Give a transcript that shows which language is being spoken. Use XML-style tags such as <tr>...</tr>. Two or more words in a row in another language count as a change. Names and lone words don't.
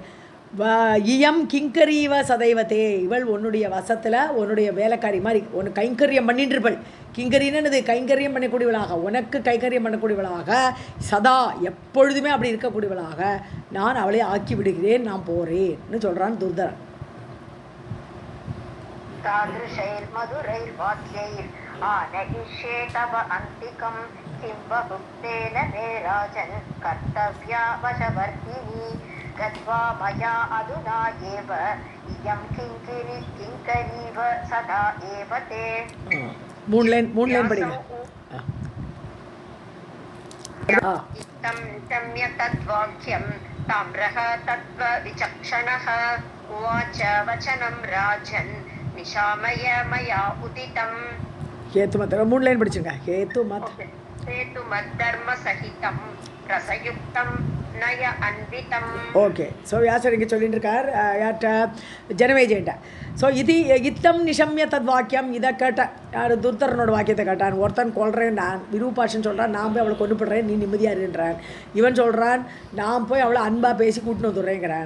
<sa>इयं किङ्करीव सदैव ते,</sa> <ta>இவள் உன்னுடைய வசத்தில் உன்னுடைய வேலைக்காரி மாதிரி உனக்கு கைங்கரியம் பண்ணிட்டுருப்பள். கிங்கரின்னு கைங்கரியம் பண்ணக்கூடியவளாக, உனக்கு கைங்கரியம் பண்ணக்கூடியவளாக, சதா எப்பொழுதுமே அப்படி இருக்கக்கூடியவளாக நான் அவளை ஆக்கி விடுகிறேன், நான் போகிறேன்னு சொல்கிறான் துர்தரன்.</ta> <sa>तादृशैर्मधुरैर्वाक्यैर् आनयिष्ये तव अन्तिकं किं बहुक्तेन मे राजन् कर्तव्या वशवर्तिनी गत्वा मया अधुना एव इयं किङ्करीव सदा एव ते.</sa> <ta>மூணு லைன் படிங்க.</ta> <sa>इत्थं निशम्य तद्वाक्यं ताम्रः तत्त्वविचक्षणः उवाच वचनं राजन् निशामय मया उदितं.</sa> <ta>हेतुमत மூணு லைன் படிச்சுங்க.</ta> <sa>हेतुमद्धर्म सहितं रसयुक्तं नय अन्वितं.</sa> <ta>ஓகே. ஸோ வியாசர் இங்கே சொல்லிட்டு இருக்கார் யார்கிட்ட? ஜனமேஜயன்ட்ட. ஸோ இது</ta> <sa>इत्थं निशम्य तद् वाक्यम्,</sa> <ta>இதை கேட்டேன். யார்? துர்தரனோட வாக்கியத்தை கேட்டான். ஒருத்தன் கொள்றேன் நான், விரூபாஷன் சொல்கிறான் நான் போய் அவளை கொண்டு போடுறேன், நீ நிம்மதியாக இருன்றான். இவன் சொல்கிறான் நான் போய் அவளை அன்பாக பேசி கூட்டின்னு வந்துடுறேங்கிறான்.</ta>